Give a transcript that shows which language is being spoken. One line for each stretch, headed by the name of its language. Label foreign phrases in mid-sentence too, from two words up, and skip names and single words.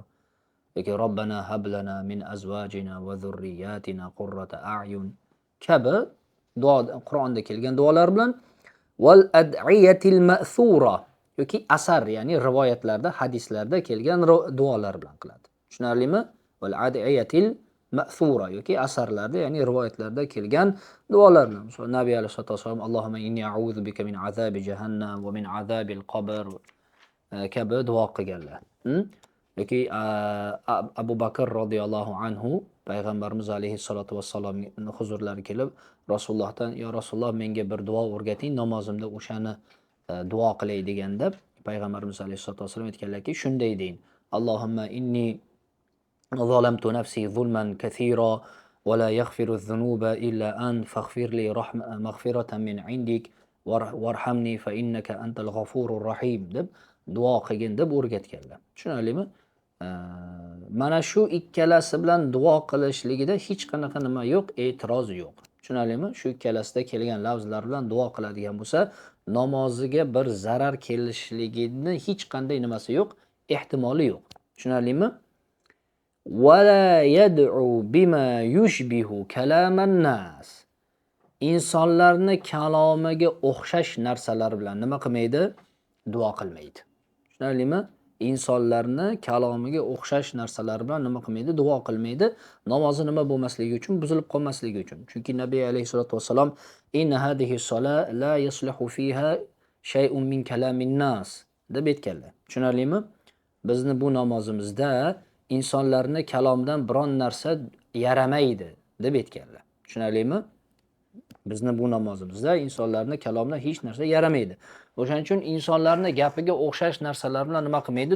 Uzbek: Yoki
Arabic: ربنا هب لنا من أزواجنا وذرياتنا قرة أعين
Uzbek: kabi duo Qur'onda kelgan duolar bilan
Arabic: والأدعية المأثورة
Uzbek: yoki asar, ya'ni rivoyatlarda, hadislarda kelgan duolar bilan qiladi. Tushunarlimi?
Arabic: والأدعية المأثورة
Uzbek: yoki asarlarda, ya'ni rivoyatlarda kelgan duolar bilan. Nabiy
Arabic: عليه الصلاة والسلام اللهم إني أعوذ بك من عذاب جهنم ومن عذاب القبر
Uzbek: kabi duo qilganlar. Yoki Abu Bakr
Arabic: رضي الله عنه
Uzbek: payg'ambarimiz
Arabic: عليه الصلاة والسلام
Uzbek: huzurlariga kelib Rasulullohdan yo Rasululloh menga bir duo o'rgating, namozimda o'shani duo qilay deganda payg'ambarimiz
Arabic: عليه الصلاة والسلام
Uzbek: aytganlarki, shunday deyin:
Arabic: اللهم إني ظلمت نفسي ظلما كثيرا ولا يغفر الذنوب إلا أنت فاغفر لي مغفرة من عندك وارحمني فإنك أنت الغفور الرحيم
Uzbek: deb duo qilgin deb o'rgatganlar. Tushunarlimi? Mana shu ikkalasi bilan duo qilishligida hech qanaqa nima yo'q, e'tiroz yo'q. Tushunarlimi? Shu ikkalasida kelgan lafzlar bilan duo qiladigan bo'lsa, namoziga bir zarar kelishligini hech qanday nimasi yo'q, ehtimoli yo'q. Tushunarlimi?
Arabic: ولا يدعو بما يشبه كلام الناس.
Uzbek: Insonlarni kalomiga o'xshash narsalar bilan nima qilmaydi? Duo qilmaydi. Tushunarlimi? Insonlarni kalomiga o'xshash narsalar bilan nima qilmaydi? Duo qilmaydi. Namozi nima bo'lmasligi uchun, buzilib qolmasligi uchun. Chunki Nabiy
Arabic: عليه الصلاة والسلام إن هذه الصلاة لا يصلح فيها شيء من كلام الناس
Uzbek: deb aytganlar. Tushunarlimi? Bizni bu namozimizda insonlarni kalomdan biron narsa yaramaydi deb aytganlar. Tushunarlimi? Bizni bu namozimizda insonlarni kalomdan hech narsa yaramaydi. O'shaning uchun insonlarni gapiga o'xshash narsalar bilan nima qilmaydi?